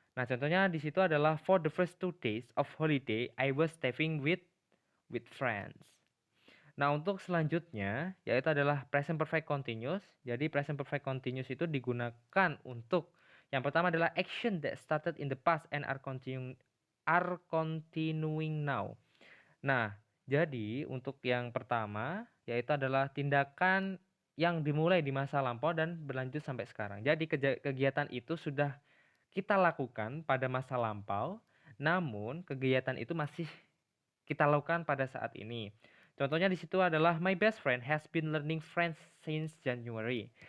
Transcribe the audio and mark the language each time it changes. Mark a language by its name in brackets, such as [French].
[Indonesian] Nah, contohnya di situ adalah [English] for the first 2 days of holiday I was staying with friends. [Indonesian] Nah, untuk selanjutnya yaitu adalah present perfect continuous. [English] Jadi present perfect continuous [Indonesian] itu digunakan untuk yang pertama adalah [English] action that started in the past and are continuing now. [Indonesian] Nah, jadi untuk yang pertama yaitu adalah tindakan yang dimulai di masa lampau dan berlanjut sampai sekarang. Jadi kegiatan itu sudah kita lakukan pada masa lampau, namun kegiatan itu masih kita lakukan pada saat ini. Contohnya di situ adalah [English] my best friend has been learning French since January.